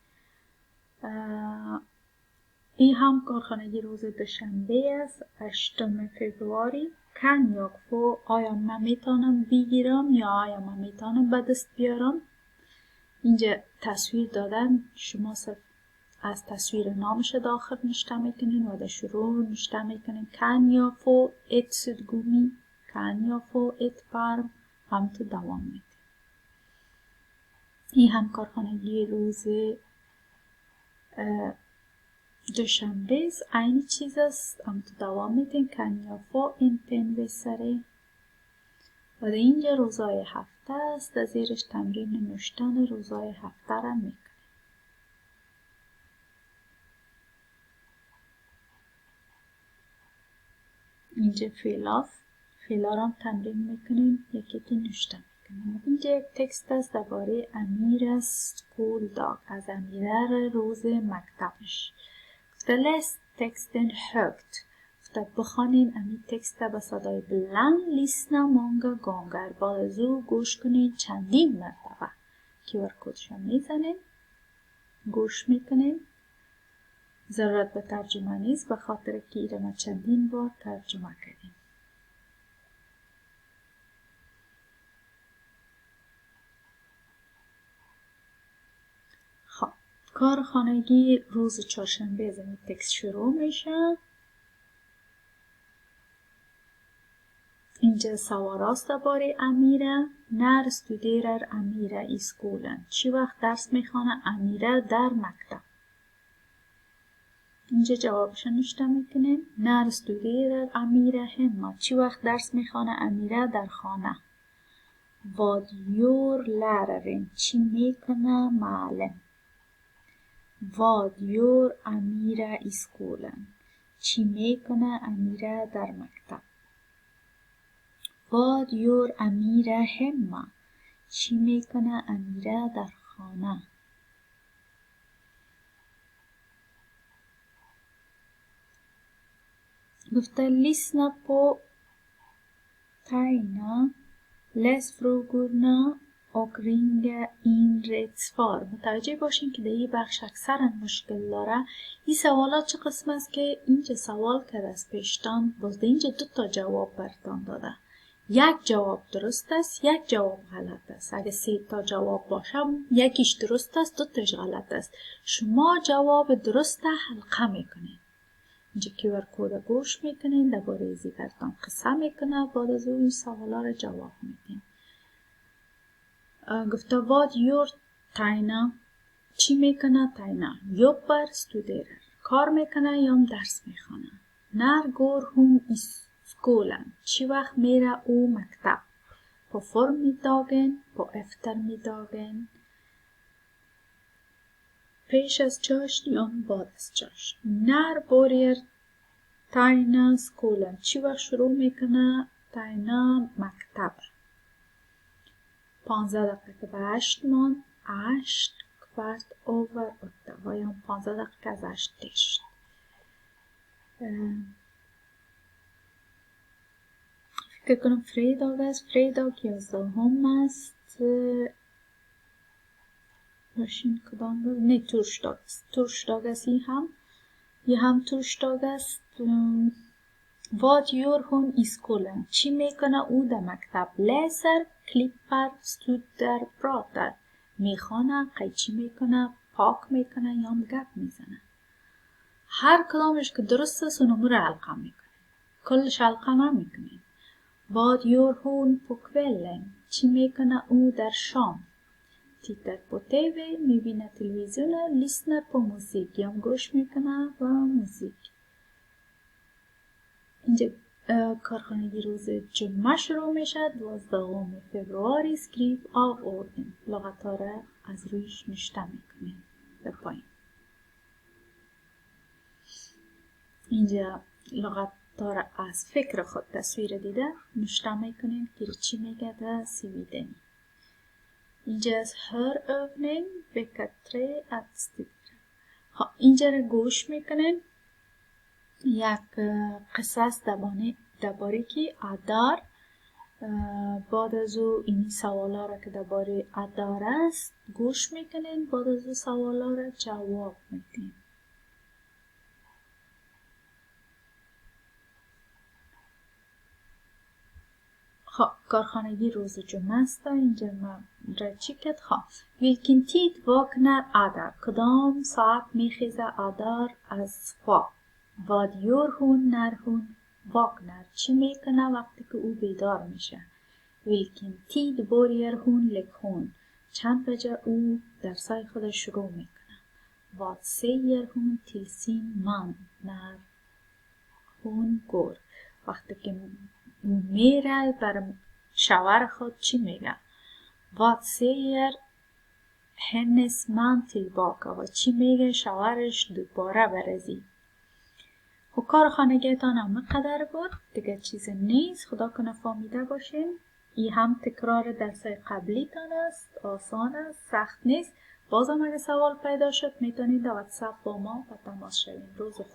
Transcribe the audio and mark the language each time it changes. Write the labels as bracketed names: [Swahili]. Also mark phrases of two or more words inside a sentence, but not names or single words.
[Persian] این هم کارخانگی روز دوشنبه است 8 فبروری. [Swedish] kan jag få [Persian] آیا من میتونم بگیرم یا آیا من میتونم به دست بیارم. اینجا تصویر دادن، شما از تصویر نامش داخل نوشته میکنین و در شروع نوشته میکنین [Swedish] kan jag få ett suddgummi, kan jag få ett parm. [Persian] هم تو دوام میدین. این هم کارخانگی روز دوشنبه است. این چیز است، هم تو دوام میدین [Swedish] kan jag få en pennvässare. [Persian] و در اینجا روزای هفته است. در زیرش تمرین نوشتن روزای هفته را میکنیم. اینجا فعلا را تمرین میکنیم، یکی نوشته میکنیم. اینجا یک تکست است درباره امیر سکول داگ، از امیره روز مکتبش. [Swedish] گفته läs texten högt. [Persian] بخوانین امی تکست به صدای بلند. [Swedish] lyssna många gånger, [Persian] بعد از او گوش کنین چندین مرتبه. QR کدشو میزنین، گوش میکنین. ضرورت به ترجمه نیست به خاطر که ایره ما چندین بار ترجمه کردیم. خب کارخانگی روز چهارشنبه از این تکست شروع میشه. اینجا سواراست درباره امیره. [Swedish] när studerar Amira i skolan. [Persian] چی وقت درس میخوانه امیره در مکتب. اینجا جوابش نوشته میکنیم. [Swedish] när studerar Amira hemma. [Persian] چی وقت درس میخوانه امیره در خانه. [Swedish] vad gör läraren. [Persian] چی میکنه معلم. [Swedish] vad gör Amira i skolan. [Persian] چی میکنه امیره در مکتب. [Swedish] vad gör Amira hemma. [Persian] چی میکنه امیره در خانه. [Swedish] گفته lyssna på Taina, läs frågorna och ringa in rätt svar. [Persian] متوجه باشین که در این بخش اکثرا مشکل داره. این سوالات چه قسم است که اینجا سوال کرده از پیشتان، باز در اینجا 2 جواب برتان داده. یک جواب درست است، یک جواب غلط است. اگه 3 جواب باشه یکیش درست است، 2 تاش غلط است. شما جواب درست حلقه میکنین. اینجا QR کد گوش میکنین، درباره ریزی برتان قصه میکنه، بعد از اون این سوالا را جواب میدین. [Swedish] گفته vad gör Taina. [Persian] چی میکنه تاینا؟ [Swedish] jobbar studerar. [Persian] کار میکنه یا درس میخونه. [Swedish] när går hon i skolan. [Persian] چی وقت میره او مکتب. [Swedish] på förmiddagen, på eftermiddagen. [Persian] پیش از چاشت یا بعد از چاشت. [Swedish] när börjar Taina skolan. [Persian] چی وقت شروع میکنه تاینا مکتب. 15 دقیقه به 8 مان. 8 [Swedish] kvart over [Persian] 8 و یا 15 دقیقه از 8 تشت. فکر کنم فریداگ است. فریداگ 11 است. باشین کدام روز؟ نه تورشداگ است. تورشداگ است. یه هم تورشداگ است. [Swedish] vad gör hon i skolan. [Persian] چی میکنه او در مکتب. [Swedish] läser, klipper, studerar, pratar. [Persian] میخوانه، قیچی میکنه، پاک میکنه یا گپ میزنه. هر کدامش که درست است اونمو رو حلقه میکنه. کلش حلقه نمیکنه. [Swedish] vad gör hon på kvällen. [Persian] چی میکنه او در شام. [Swedish] tittar på TV, [Persian] میبینه تلویزیون، [Swedish] lyssnar på musik [Persian] یا گوش میکنه و موزیک. اینجا کارخانگی روز جمعه شروع میشه. [Swedish] 12 فوریه skriv av orden. [Persian] لغت‌ها را از رویش نشته میکنیم به پایین. اینجا لغت‌ها را از فکر خود تصویر دیده نشته میکنیم که چی میگه در سیویدنی. اینجا از هر [Swedish] övning vecka 3 att studera. [Persian] اینجا را گوش میکنیم. یک قصه است درباره که ادار، بعد از او این سوالا را که درباره ادار است گوش میکنین، بعد از او سوالا را جواب میدین. کارخانگی روز جمعه است. اینجا من را چی کد؟ [Swedish] vilken tid vaknar Adar. [Persian] کدام ساعت میخیزه ادار از خواب. [Swedish] vad gör hon när hon vaknar. [Persian] چی میکنه وقتی که او بیدار میشه. [Swedish] vilken tid börjar hon lektion. [Persian] چند بجه او درسای خود شروع میکنه. [Swedish] vad säger hon till sin man när hon går. [Persian] وقتی که او میره بر شوهر خود چی میگه. [Swedish] vad säger hennes man tillbaka. [Persian] و چی میگه شوهرش دوباره برزی. کار خانگیتان هم قدر بود دیگه چیز نیست. خدا کنه فهمیده باشین. این هم تکرار درسای قبلی تان است. آسان است، سخت نیست. بازم اگه سوال پیدا شد میتونید در واتساپ با ما و تماس شوین.